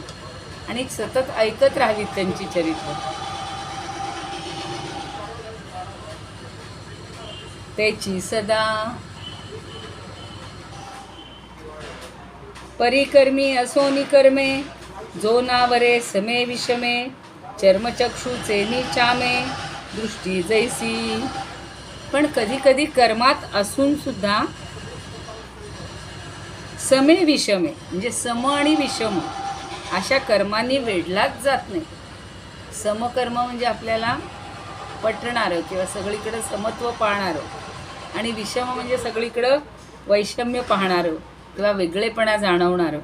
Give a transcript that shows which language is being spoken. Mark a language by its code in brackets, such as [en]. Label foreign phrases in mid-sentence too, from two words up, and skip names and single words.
[mr] आणि सतत ऐकत राहावीत त्यांची चरित्र. त्याची सदा परिकर्मी असोनी कर्मे, जो नावरे समे विषमे, चर्मचक्षुचे निचामे, दृष्टी जैसी. पण कधी कधी कर्मात असून सुद्धा समे विषमे, म्हणजे सम आणि विषम अशा कर्मांनी वेढलाच जात नाही. समकर्म म्हणजे आपल्याला पटणारं किंवा सगळीकडं समत्व पाहणारं, आणि विषम म्हणजे सगळीकडं वैषम्य पाहणारं किंवा वेगळेपणा जाणवणारं.